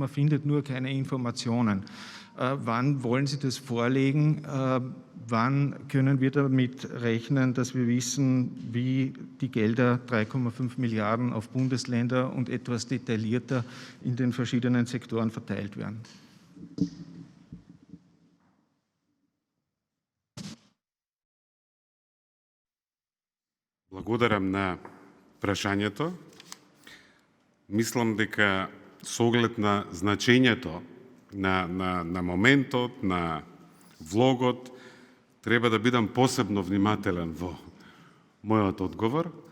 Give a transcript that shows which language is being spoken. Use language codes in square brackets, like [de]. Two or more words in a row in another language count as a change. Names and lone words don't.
[de] Man findet nur keine Informationen. Wann wollen Sie das vorlegen? Wann können wir damit rechnen, dass wir wissen, wie die Gelder 3,5 Milliarden auf Bundesländer und etwas detaillierter in den verschiedenen Sektoren verteilt werden? [mk] Благодарам на прашањето. Мислам дека со оглед на значењето на моментот, на влогот, треба да бидам посебно внимателен во мојот одговор.